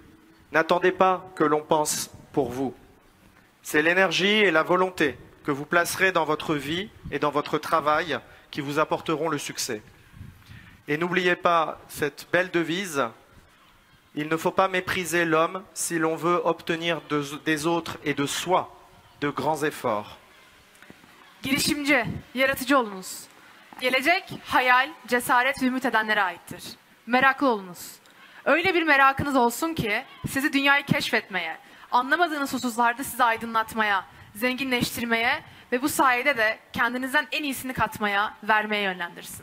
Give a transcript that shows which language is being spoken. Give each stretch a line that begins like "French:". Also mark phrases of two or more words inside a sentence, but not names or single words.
French: N'attendez pas que l'on pense pour vous. C'est l'énergie et la volonté que vous placerez dans votre vie et dans votre travail qui vous apporteront le succès. Et n'oubliez pas cette belle devise, il ne faut pas mépriser l'homme si l'on veut obtenir des autres et de soi de grands efforts.
Turkish: Girişimci, yaratıcı olunuz. Gelecek, hayal, cesaret ve ümit edenlere aittir. Meraklı olunuz. Öyle bir merakınız olsun ki sizi dünyayı keşfetmeye, anlamadığınız hususlarda sizi aydınlatmaya zenginleştirmeye ve bu sayede de kendinizden en iyisini katmaya, vermeye yönlendirsin.